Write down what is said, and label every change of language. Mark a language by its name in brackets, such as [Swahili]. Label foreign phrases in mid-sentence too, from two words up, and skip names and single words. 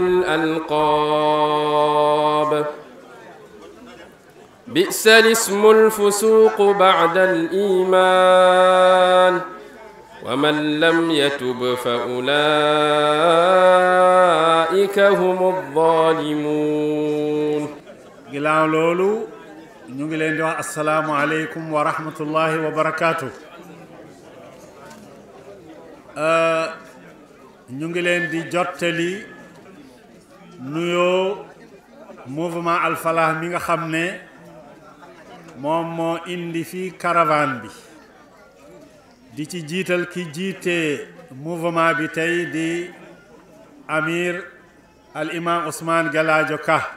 [Arabic] بالألقاب بئس الاسم الفسوق بعد الإيمان ومن لم يتب فأولئك هم الظالمون [Wolof] ginnaaw loolu ñu ngi leen di wax [Arabic] السلام عليكم ورحمة الله وبركاته. [Wolof] ñu ngi leen di jottali nuyoo mouvement Al Falah mi nga xam ne moom moo indi fii caravane bi di ci jiital ki jiite mouvement bi tey di amir al imam Ousmane Galadio Ka